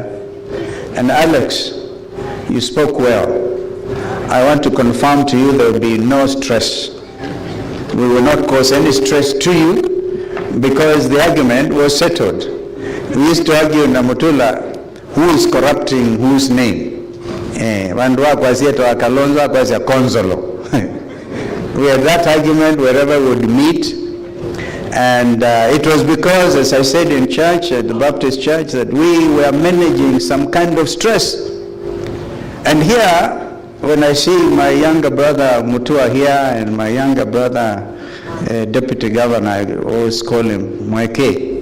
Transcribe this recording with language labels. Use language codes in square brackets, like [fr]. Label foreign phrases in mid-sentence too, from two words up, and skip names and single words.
[en] And Alex, you spoke well. I want to confirm to you there will be no stress. We will not cause any stress to you because the argument was settled. We used to argue in Mutula, who is corrupting whose name? [kam] Wandu wakwazia wa Kalonzo wakwazia Konzolo. [en] We had that argument wherever we would meet. And it was because, as I said in church, at the Baptist church, that we were managing some kind of stress. And here, when I see my younger brother Mutua here and my younger brother Deputy Governor, I always call him Mweke.